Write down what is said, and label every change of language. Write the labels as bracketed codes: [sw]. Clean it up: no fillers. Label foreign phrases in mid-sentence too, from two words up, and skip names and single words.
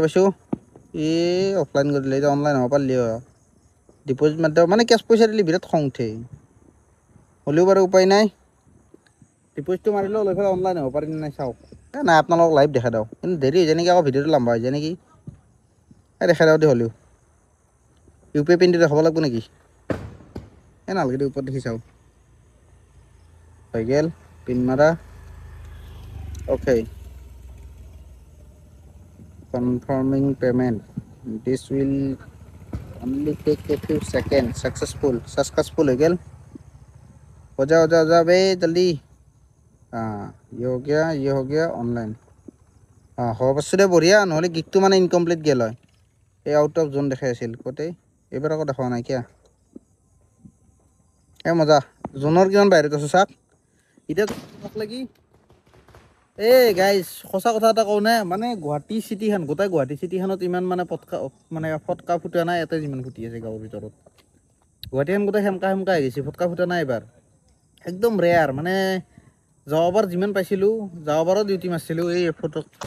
[as] পাইছোঁ অফলাইন কৰি দিলে এতিয়া অনলাইন হ'ব পাৰিলি হয় ডিপ'জিট মাৰি দিওঁ মানে কেছ পইচা দিলে বিৰাট খং উঠে হ'লেও বাৰু উপায় নাই ডিপ'জিটটো মাৰিলেও লৈ পেলাই অনলাইন হ'ব পাৰিম নাই চাওক নাই আপোনালোকক লাইভ দেখা দিওঁ কিন্তু দেৰি হৈ যায় নেকি আকৌ ভিডিঅ'টো লম্বা হৈ যায় নেকি দেখা দিওঁ দে হ'লেও UPI পিনটো দেখাব লাগিব নেকি নালাগে দে ওপৰত দেখি চাওঁ হৈ গ'ল পিন মাৰা অ'কে [en] confirming payment this will only take a few seconds successful [as] হৈ গ'ল [hi] हो जा बे जल्दी हाँ ये हो गया ऑनलाइन हाँ [as] হ'ব পাৰছোঁ দে বঢ়িয়া নহ'লে গিগটো মানে ইনকমপ্লিট গ'ল হয় এই [en] out of zone [as] দেখাই আছিল গোটেই এইবাৰ আকৌ দেখা নাই কিয় মজা জোনৰ কিমান বাহিৰত আছোঁ চাওক এতিয়া লাগি গাইজ সঁচা কথা এটা কওঁ নে মানে গুৱাহাটী চিটিখন গোটেই গুৱাহাটী চিটিখনত ইমান মানে ফটকা ফুটা নাই ইয়াতে যিমান ফুটি আছে গাঁৱৰ ভিতৰত গুৱাহাটীখন গোটেই সেমকা হৈ গৈছে ফটকা ফুটা নাই এবাৰ একদম ৰেয়াৰ মানে যোৱাবাৰ যিমান পাইছিলোঁ যোৱাবাৰো ডিউটি মাৰিছিলোঁ এই ফটো